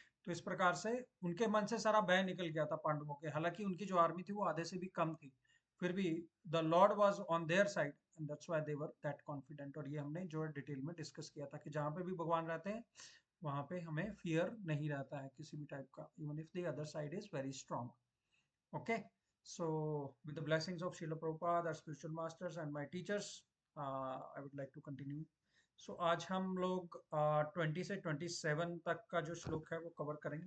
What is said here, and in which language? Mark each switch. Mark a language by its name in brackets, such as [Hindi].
[Hindi] तो इस प्रकार से उनके मन से सारा भय निकल गया था पांडवों के, हालांकि उनकी जो आर्मी थी वो आधे से भी कम थी, फिर भी [English] The lord was on their side and that's why they were that confident. [Hindi] और ये हमने जो है डिटेल में डिस्कस किया था कि जहाँ पे भी भगवान रहते हैं वहाँ पे हमें फियर नहीं रहता है किसी भी टाइप का, [English] Even if the other side is very strong. Okay, so with the blessings of Srila Prabhupada, our spiritual masters and my teachers, I would like to continue. [Hindi] So आज हम लोग 20 से 27 तक का जो श्लोक है वो कवर करेंगे.